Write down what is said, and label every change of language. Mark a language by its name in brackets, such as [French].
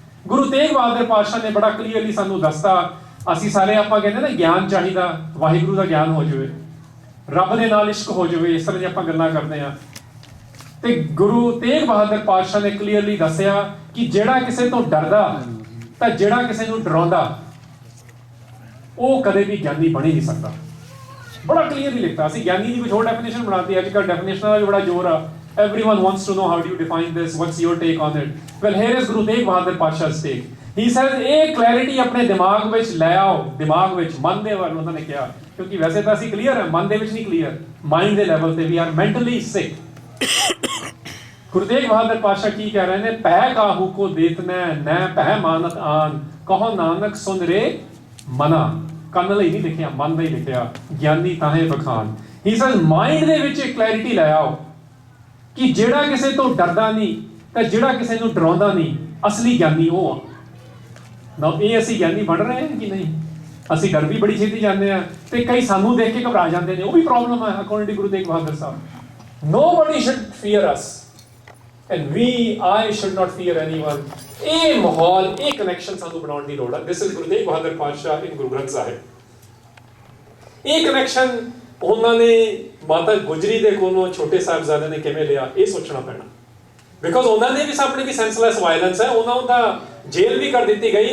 [Punjabi] ਗੁਰੂ ਤੇਗ ਬਹਾਦਰ ਪਾਤਸ਼ਾਹ ਨੇ ਬੜਾ ਕਲੀਅਰਲੀ ਸਾਨੂੰ ਦੱਸਤਾ। ਅਸੀਂ ਸਾਰੇ ਆਪਾਂ ਕਹਿੰਦੇ ਨਾ ਗਿਆਨ ਚਾਹੀਦਾ, ਵਾਹਿਗੁਰੂ ਦਾ ਗਿਆਨ ਹੋ ਜਾਵੇ, ਰੱਬ ਦੇ ਨਾਲ ਇਸ਼ਕ ਹੋ ਜਾਵੇ, ਇਸ ਤਰ੍ਹਾਂ ਦੀ ਆਪਾਂ ਗੱਲਾਂ ਕਰਦੇ ਆ। ਤੇ ਗੁਰੂ ਤੇਗ ਬਹਾਦਰ ਪਾਤਸ਼ਾਹ ਨੇ ਕਲੀਅਰਲੀ ਦੱਸਿਆ ਕਿ ਜਿਹੜਾ ਕਿਸੇ ਤੋਂ ਡਰਦਾ ਤਾਂ ਜਿਹੜਾ ਕਿਸੇ ਨੂੰ ਡਰਾਉਂਦਾ ਉਹ ਕਦੇ ਵੀ ਗਿਆਨੀ ਬਣ ਹੀ ਨਹੀਂ ਸਕਦਾ। ਬੜਾ ਕਲੀਅਰਲੀ ਲਿਖਤਾ। ਅਸੀਂ ਗਿਆਨੀ ਦੀ ਕੁਝ ਹੋਰ ਡੈਫੀਨੇਸ਼ਨ ਬਣਾਤੀ। ਅੱਜ ਕੱਲ੍ਹ ਡੈਫੀਨੇਸ਼ਨਾਂ ਦਾ ਵੀ ਬੜਾ ਜ਼ੋਰ ਆ। [English] Everyone wants to know how do you define this, what's your take on it? Well, here is Guru Tegh Bahadur Pasha's take. He says [Punjabi] ਇਹ clarity ਆਪਣੇ ਦਿਮਾਗ ਵਿੱਚ ਲੈ ਆਓ, ਦਿਮਾਗ ਵਿੱਚ, ਮਨ ਦੇ ਵੱਲ ਉਹਨਾਂ ਨੇ ਕਿਹਾ, ਕਿਉਂਕਿ ਵੈਸੇ ਤਾਂ ਅਸੀਂ ਕਲੀਅਰ ਹੈ, ਮਨ ਦੇ ਵਿੱਚ ਨਹੀਂ ਕਲੀਅਰ, ਮਾਈਂਡ ਦੇ ਲੈਵਲ ਤੇ [English] We are mentally sick. [Punjabi] ਗੁਰੂ ਤੇਗ ਬਹਾਦਰ ਪਾਤਸ਼ਾਹ ਕੀ ਕਹਿ ਰਹੇ ਨੇ? ਪਹਿ ਕਾਹੂ ਕੋ ਦੇਤਨੈ ਨੈ ਪਹਿ ਮਾਨਤ ਆਨ, ਕਹੋ ਨਾਨਕ ਸੁਨ ਰੇ ਮਨਾ। ਕੰਨ ਲਈ ਨਹੀਂ ਲਿਖਿਆ, ਮਨ ਲਈ ਲਿਖਿਆ। ਗਿਆਨੀ ਤਾਹੇ ਬਖਾਨ। [English] He says [Punjabi] ਮਾਈਂਡ ਦੇ ਵਿੱਚ ਇੱਕ ਕਲੈਰਿਟੀ ਲੈ ਆਓ ਕਿ ਜਿਹੜਾ ਕਿਸੇ ਤੋਂ ਡਰਦਾ ਨਹੀਂ ਤਾਂ ਜਿਹੜਾ ਕਿਸੇ ਨੂੰ ਡਰਾਉਂਦਾ ਨਹੀਂ, ਅਸਲੀ ਗਿਆਨੀ ਉਹ ਆ ਨਾ। ਇਹ ਅਸੀਂ ਗਿਆਨੀ ਬਣ ਰਹੇ ਹਾਂ ਕਿ ਨਹੀਂ? ਅਸੀਂ ਡਰ ਵੀ ਬੜੀ ਛੇਤੀ ਜਾਂਦੇ ਆ ਤੇ ਕਈ ਸਾਨੂੰ ਦੇਖ ਕੇ ਘਬਰਾ ਜਾਂਦੇ ਨੇ, ਉਹ ਵੀ ਪ੍ਰੋਬਲਮ ਹੈ according to Guru Tegh Bahadur Sahib. [English] Nobody should fear us and I should not fear anyone। [Punjabi] ਇਹ ਮਾਹੌਲ, ਇਹ ਕਨੈਕਸ਼ਨ ਸਾਨੂੰ ਬਣਾਉਣ ਦੀ ਲੋੜ ਹੈ। [English] This is [Punjabi] ਗੁਰੂ ਤੇਗ ਬਹਾਦਰ ਪਾਤਸ਼ਾਹ in ਗੁਰੂ ਗ੍ਰੰਥ ਸਾਹਿਬ। ਇਹ ਕਨੈਕਸ਼ਨ ਉਹਨਾਂ ਨੇ ਮਾਤਾ ਗੁਜਰੀ ਦੇ ਕੋਲੋਂ ਛੋਟੇ ਸਾਹਿਬਜ਼ਾਦੇ ਨੇ ਕਿਵੇਂ ਲਿਆ, ਇਹ ਸੋਚਣਾ ਪੈਣਾ। ਬਿਕੋਜ਼ ਉਹਨਾਂ ਦੇ ਵੀ ਸਾਹਮਣੇ ਵੀ ਸੈਂਸਲੈਸ ਵਾਇਲੈਂਸ ਹੈ। ਉਹਨਾਂ ਦਾ ਜੇਲ੍ਹ ਵੀ ਕਰ ਦਿੱਤੀ ਗਈ।